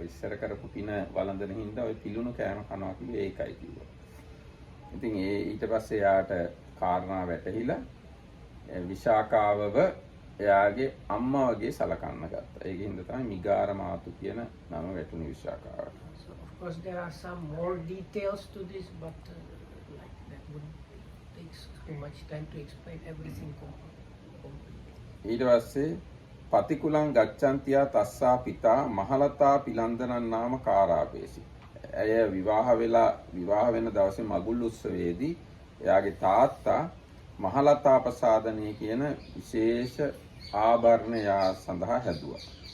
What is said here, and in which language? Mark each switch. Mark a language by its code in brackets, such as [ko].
[si] ඉස්සර කරපු පින වළඳන හින්දා ඔය පිලුණු කෑම කනවා කිව්වේ ඒකයි කිව්වා. ඉතින් ඊට පස්සේ එයාට කාරණා වැටහිලා විශාකාවව එයාගේ අම්මා වගේ සලකන්න ගත්තා. ඒකින්ද තමයි මිගාර මාතු කියන නම වැටුනේ විශාකාවට. [en] So of course, there are some more details to this, but like that would take too much time to explain everything completely. [pi] ඊට පස්සේ පතිකුලං ගච්ඡන්තියා තස්සා පිතා මහලතා පිලන්දනන් නාම කාරාපේසි. [si] ඇය විවාහ වෙන දවසේ මගුල් උත්සවයේදී එයාගේ තාත්තා මහලතා ප්‍රසාදනය කියන විශේෂ ආභරණය සඳහා හැදුවා.